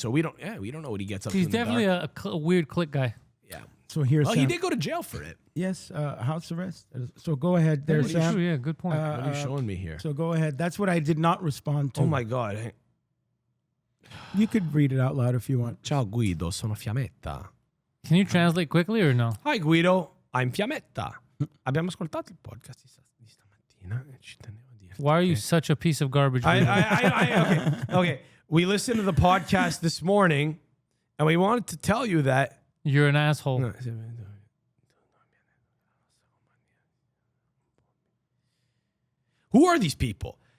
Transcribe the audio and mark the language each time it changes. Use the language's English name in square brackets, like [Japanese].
[English] So we don't know what he gets up to. He's in the definitely dark. a weird click guy. Yeah. So here's Well, Sam. he did go to jail for it. Yes, house arrest. So go ahead there, Sam. True, yeah, good point. What are you showing me here? So go ahead. That's what I did not respond to. Oh my God. You could read it out loud if you want. [Italian] Ciao Guido, sono Fiammetta. [English] Can you translate quickly or no? Hi Guido, I'm Fiammetta. [Italian] Abbiamo ascoltato il podcast di stamattina e ci tenevo a dirti. [English] Why are you such a piece of garbage? Okay. We listened to the podcast this morning, and we wanted to tell you that. You're an asshole. Who are these people?